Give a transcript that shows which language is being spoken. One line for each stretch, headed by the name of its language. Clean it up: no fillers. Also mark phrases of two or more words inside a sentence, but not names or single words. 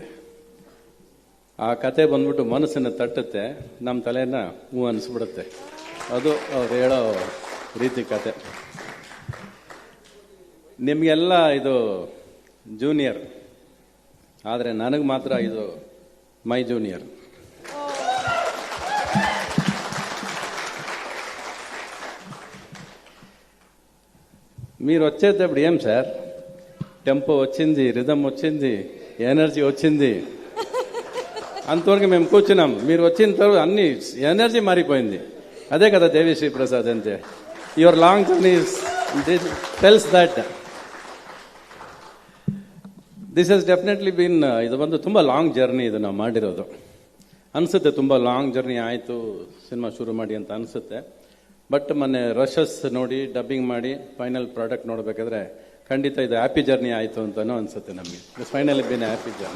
Kannada: ಆ ಕತೆ ಬಂದ್ಬಿಟ್ಟು ಮನಸ್ಸನ್ನು ತಟ್ಟುತ್ತೆ, ನಮ್ಮ ತಲೆನ ಹೂ ಅನಿಸ್ಬಿಡುತ್ತೆ. ಅದು ಅವ್ರು ಹೇಳೋ ರೀತಿ ಕತೆ. ನಿಮಗೆಲ್ಲ ಇದು ಜೂನಿಯರ್, ಆದರೆ ನನಗೆ ಮಾತ್ರ ಇದು
English: my junior.
Telugu: మీరు వచ్చేటప్పుడు ఏం సార్ టెంపో వచ్చింది, రిథం వచ్చింది, ఎనర్జీ వచ్చింది, అంతవరకు మేము కూర్చున్నాం. మీరు వచ్చిన తర్వాత అన్ని ఎనర్జీ మారిపోయింది. అదే కదా దేవిశ్రీ ప్రసాద్ అంటే.
English: your long journey tells that this has definitely been,
Kannada: ಇದು ಒಂದು ತುಂಬ
English: long journey
Kannada: ಇದು ನಾವು ಮಾಡಿರೋದು. ಅನಿಸುತ್ತೆ ತುಂಬ
English: long journey
Kannada: ಆಯಿತು ಸಿನಿಮಾ ಶುರು ಮಾಡಿ ಅಂತ ಅನಿಸುತ್ತೆ. ಬಟ್ ಮೊನ್ನೆ ರಶಸ್ ನೋಡಿ ಡಬ್ಬಿಂಗ್ ಮಾಡಿ
English: final product
Kannada: ನೋಡಬೇಕಾದ್ರೆ ಖಂಡಿತ ಇದು
English: happy journey
Kannada: ಆಯಿತು ಅಂತಲೂ ಅನಿಸುತ್ತೆ ನಮಗೆ.
English: finally been happy journey.